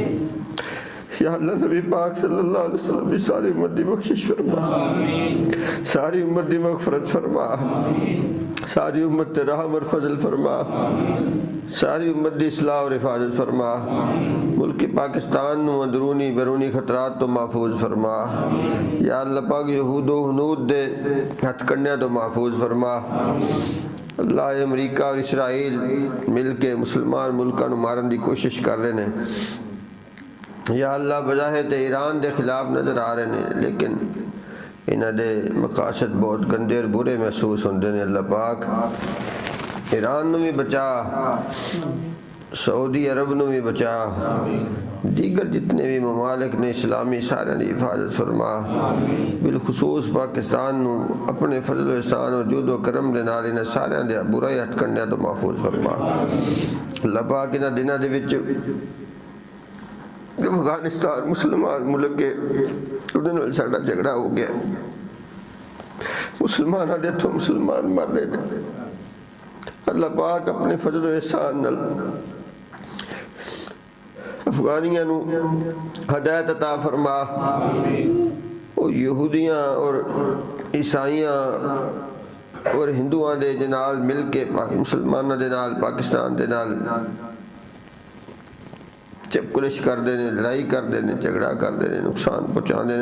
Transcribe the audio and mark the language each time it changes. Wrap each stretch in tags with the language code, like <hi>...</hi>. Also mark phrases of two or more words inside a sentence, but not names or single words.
<pa>یا اللہ نبی پاک صلی اللہ علیہ وسلم بھی ساری امت دی بخشش فرما، ساری امت دی مغفرت فرما، ساری امت تے رحم اور فضل فرما، ساری امت دی اصلاح اور حفاظت فرما، ملک پاکستان نو اندرونی بیرونی خطرات تو محفوظ فرما۔ یا اللہ پاک یہود و ہنود دے ہتھ کنڈیاں تو محفوظ فرما۔ اللہ امریکہ اور اسرائیل مل کے مسلمان ملکاں نو مارن دی کوشش کر</pa> <ur>رہے ہیں،</ur> <pa>یا اللہ بظاہر تے ایران دے خلاف نظر آ رہے ہیں، لیکن انہاں دے مقاصد بہت گندے اور برے محسوس ہوندے نے۔ اللہ پاک ایران نو بھی بچا، سعودی عرب نو بھی بچا، دیگر جتنے بھی ممالک نے اسلامی سارے دی حفاظت فرما، بالخصوص پاکستان نو اپنے فضل و احسان اور جود و کرم دے نال انہاں سارے دے برائی ہٹ کرنے تو محفوظ فرما۔ اللہ پاک انہاں دناں دے وچ افغانستان مسلمان ملک کے انہوں نے ساڑا جھگڑا ہو گیا، مسلمان آدھے تو مسلمان</pa> <ur>مر رہے ہیں۔</ur> <pa>اللہ پاک اپنے فضل و احسان نال افغانیاں نو ہدایت عطا فرما، اور یہودیاں اور عیسائیاں اور ہندوؤں دے جنال مل کے مسلمانوں دے نال پاکستان دے نال چپ کلش کر دینے، لڑائی کر دینے، جھگڑا کر دینے، نقصان پہنچا دینے۔</pa>